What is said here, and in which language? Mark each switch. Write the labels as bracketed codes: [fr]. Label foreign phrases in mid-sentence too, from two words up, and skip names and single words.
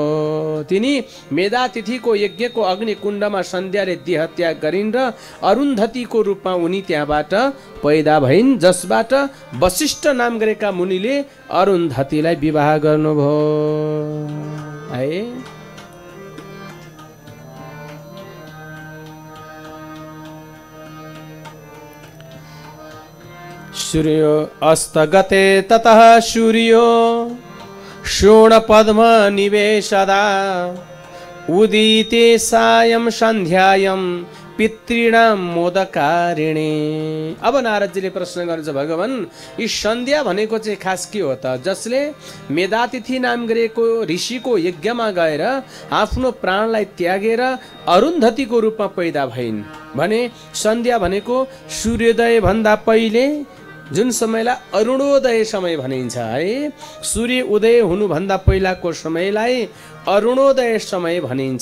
[ne] तिनी मेधातिथिको यज्ञको अग्निकुण्डमा सन्ध्याले देहत्याग गरिन् र अरुन्धतीको रूपमा उनी त्यहाँबाट पैदा भइन्, जसबाट वशिष्ठ नाम गरेका मुनिले अरुन्धतीलाई विवाह गर्नुभयो। [sa] है सूर्यो अस्तगते ततः सूर्यो शोणपद्म निवेशदा उदिते सायं सन्ध्यायं पितॄणां मोदकारिणे। [ne] अब नारदजीले प्रश्न गर्छ, भगवान यी सन्ध्या भनेको चाहिँ खास के हो त? जसले मेधातिथि नाम गरेको ऋषिको यज्ञमा गएर आफ्नो प्राणलाई त्यागेर अरुन्धतीको रूपमा पैदा भइन् भने सन्ध्या भनेको सूर्योदय भन्दा पहिले जुन समयलाई अरुणोदय समय भनिन्छ है, सूर्य उदय हुनुभन्दा पहिलाको समयलाई अरुणोदय समय भनिन्छ।